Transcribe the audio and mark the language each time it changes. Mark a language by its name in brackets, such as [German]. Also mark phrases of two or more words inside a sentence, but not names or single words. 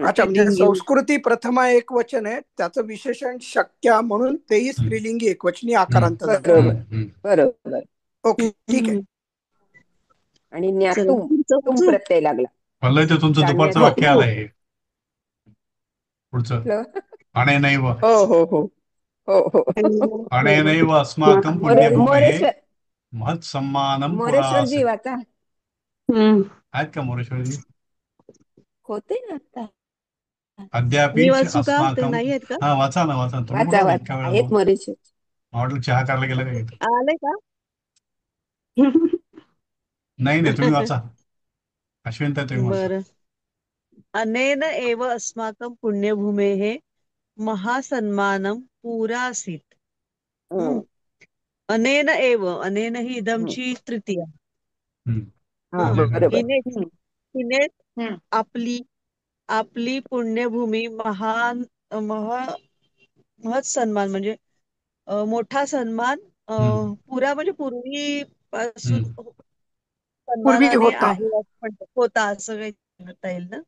[Marathi] अच्छा, म्हणजे संस्कृती प्रथमा एक वचन आहे, त्याचं विशेषण शक्या म्हणून तेही स्त्रीलिंगी एकवचनी आकारांत झालं. बरोबर. ओके, ठीक आहे. आणि न्यातुम प्रत्यय लागला. ते तुमचं दुपारचं वाक्य आलंय पुढचं. [Sanskrit] अनेनैव. [Marathi] हो. [Sanskrit] अनेनैव अस्माकं पुण्यभूमेः महत्सम्मानं [Marathi] मोरेश्वरजी वाचा. आहेत का मोरेश्वरजी? होते ना आता. [Sanskrit] अद्यापि अस्माकं [Marathi] नाही आहेत का? हा, वाचा ना. आहेत मोरेश्वर. ऑर्डर चहा करायला गेला का? आले का? नाही, तुम्ही वाचा. अश्विन ताई, तुम्ही वाचा. बरं. [Sanskrit] अनेन एव अस्माकं पुण्यभूमेः महासन्मानं पुरासीत्. अनेन एव, [Marathi] अनेन ही इदमची तृतीया. हिनेच आपली पुण्यभूमी महत् सन्मान म्हणजे मोठा सन्मान, पुरा म्हणजे पूर्वीपासून सन्मानाने आहे होता, असं काही म्हणता येईल ना.